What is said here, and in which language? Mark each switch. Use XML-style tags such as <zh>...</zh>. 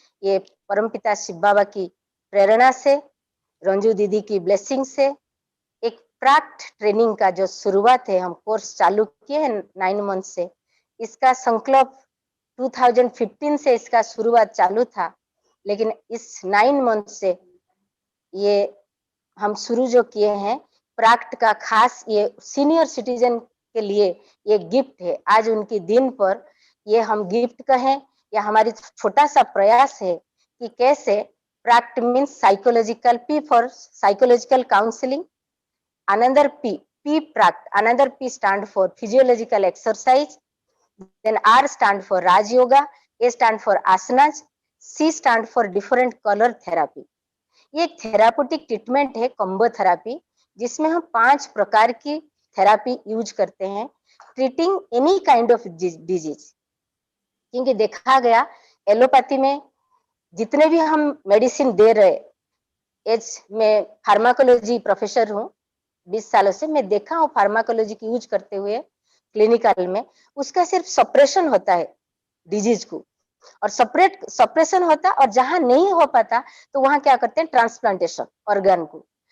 <hi>ये परमपिता शिव बाबा की प्रेरणा से, रंजू दीदी की ब्लेसिंग से एक प्राक्ट ट्रेनिंग का जो शुरुआत है, हम कोर्स चालू किए हैं 9 मंथ से। इसका संकल्प 2015 से इसका शुरुआत चालू था, लेकिन इस 9 मंथ से ये हम शुरू जो किए हैं प्राक्ट का, खास ये सीनियर सिटीजन के लिए ये गिफ्ट है। आज उनकी दिन पर ये हम गिफ्ट कहें या हमारी छोटा सा प्रयास है कि कैसे प्राक्ट</hi> <en>Means psychological, P for psychological counselling, another P Prakt, another P stand for physiological exercise, then R stand for Raj Yoga, A stand for asanas, C stand for different color therapy.</en> <hi>ये एक therapeutic treatment है, combo therapy, जिसमें हम 5 प्रकार की therapy use करते हैं treating any kind of disease. क्योंकि देखा गया एलोपैथी में जितने भी हम मेडिसिन दे रहे, एज में फार्माकोलॉजी प्रोफेसर हूँ, 20 सालों से मैं देखा हूँ फार्माकोलॉजी की यूज करते हुए क्लिनिकल में, उसका सिर्फ सप्रेशन होता है डिजीज को, और सप्रेशन होता, और जहां नहीं हो पाता तो वहां क्या करते हैं ट्रांसप्लांटेशन ऑर्गन को।</hi>